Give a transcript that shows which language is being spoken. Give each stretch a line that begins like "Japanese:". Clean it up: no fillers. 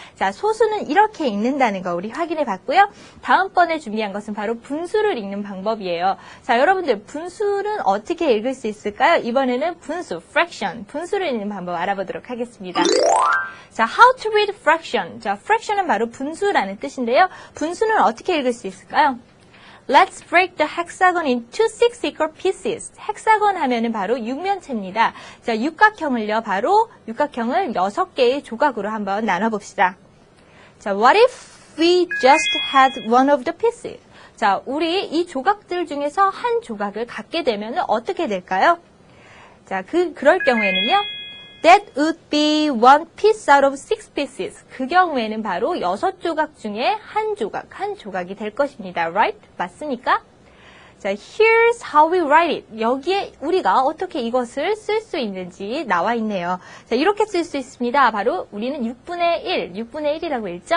Korean: 자, 소수는 이렇게 읽는다는 거 우리 확인해 봤고요. 다음번에 준비한 것은 바로 분수를 읽는 방법이에요. 자, 여러분들 분수는 어떻게 읽을 수 있을까요? 이번에는 분수, fraction, 분수를 읽는 방법 알아보도록 하겠습니다.
English: 자, how to read fraction.
Korean: 자, fraction은 바로 분수라는 뜻인데요. 분수는 어떻게 읽을 수 있을까요?
English: Let's break the hexagon into 6 equal pieces.
Korean: 헥사곤 하면은 바로 육면체입니다. 자, 육각형을요, 바로 육각형을 6개의 조각으로 한번 나눠봅시다.
English: 자, what if we just had one of the pieces?
Korean: 자, 우리 이 조각들 중에서 한 조각을 갖게 되면 어떻게 될까요?
English: 자,
Korean: 그럴 경우에는요,
English: That would be one piece out of 6 pieces.
Korean: 그 경우에는 바로 6조각 중에 한 조각이 될 것입니다.
English: Right?
Korean: 맞습니까?
English: 자, here's how we write it.
Korean: 여기에 우리가 어떻게 이것을 쓸 수 있는지 나와 있네요. 자, 이렇게 쓸 수 있습니다. 바로 우리는 6분의 1이라고 읽죠?